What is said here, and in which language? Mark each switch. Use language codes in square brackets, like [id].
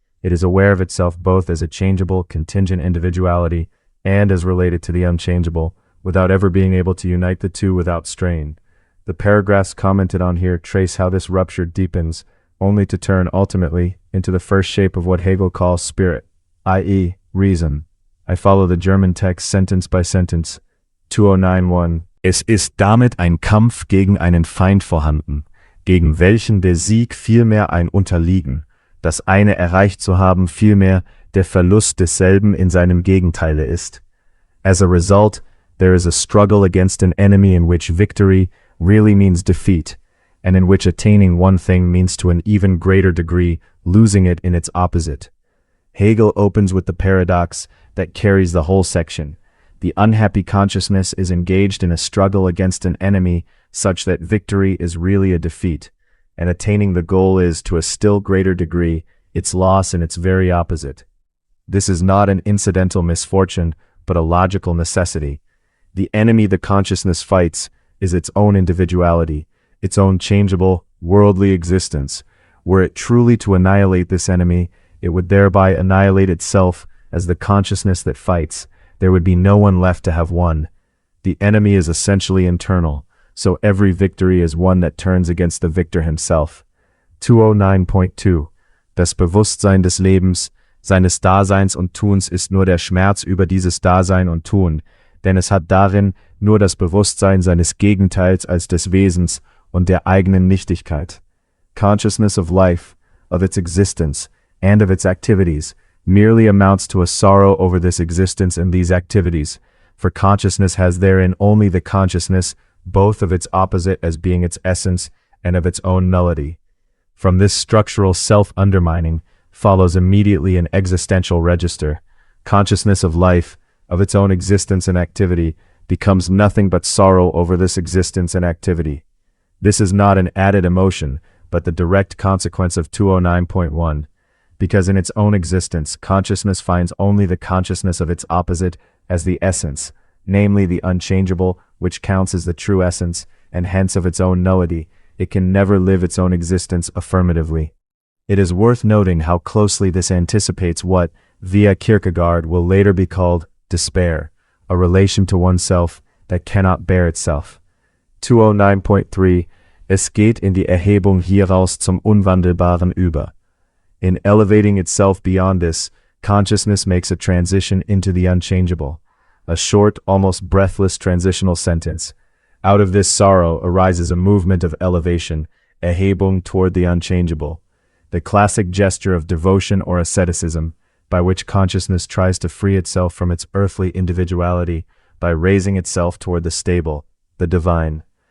[en] It is aware of itself both as a changeable, contingent individuality and as related to the unchangeable, without ever being able to unite the two without strain. The paragraphs commented on here trace how this rupture deepens, only to turn ultimately into the first shape of what Hegel calls spirit, i.e., reason. I follow the German text sentence by sentence. 209.1. [de] Es ist damit ein Kampf gegen einen Feind vorhanden, gegen welchen der Sieg vielmehr ein Unterliegen, das eine erreicht zu haben vielmehr der Verlust desselben in seinem Gegenteile ist. [en] As a result, there is a struggle against an enemy in which victory really means defeat, and in which attaining one thing means to an even greater degree losing it in its opposite. Hegel opens with the paradox that carries the whole section. The unhappy consciousness is engaged in a struggle against an enemy such that victory is really a defeat, and attaining the goal is, to a still greater degree, its loss in its very opposite. This is not an incidental misfortune, but a logical necessity. The enemy the consciousness fights is its own individuality, its own changeable, worldly existence. Were it truly to annihilate this enemy, it would thereby annihilate itself as the consciousness that fights. There would be no one left to have won. The enemy is essentially internal, so every victory is one that turns against the victor himself. 209.2. [de] Das Bewusstsein des Lebens, seines Daseins und Tuns ist nur der Schmerz über dieses Dasein und Tun, denn es hat darin nur das Bewusstsein seines Gegenteils als des Wesens und der eigenen Nichtigkeit. [en] Consciousness of life, of its existence, and of its activities, merely amounts to a sorrow over this existence and these activities, for consciousness has therein only the consciousness, both of its opposite as being its essence, and of its own nullity. From this structural self-undermining follows immediately an existential register. Consciousness of life, of its own existence and activity, becomes nothing but sorrow over this existence and activity. This is not an added emotion, but the direct consequence of 209.1. Because in its own existence, consciousness finds only the consciousness of its opposite as the essence, namely the unchangeable, which counts as the true essence, and hence of its own nullity, it can never live its own existence affirmatively. It is worth noting how closely this anticipates what, via Kierkegaard, will later be called despair, a relation to oneself that cannot bear itself. [de] 209.3 Es geht in die Erhebung hieraus zum Unwandelbaren über. [en] In elevating itself beyond this, consciousness makes a transition into the unchangeable, a short, almost breathless transitional sentence. Out of this sorrow arises a movement of elevation, Erhebung toward the unchangeable, the classic gesture of devotion or asceticism, by which consciousness tries to free itself from its earthly individuality by raising itself toward the stable, the divine.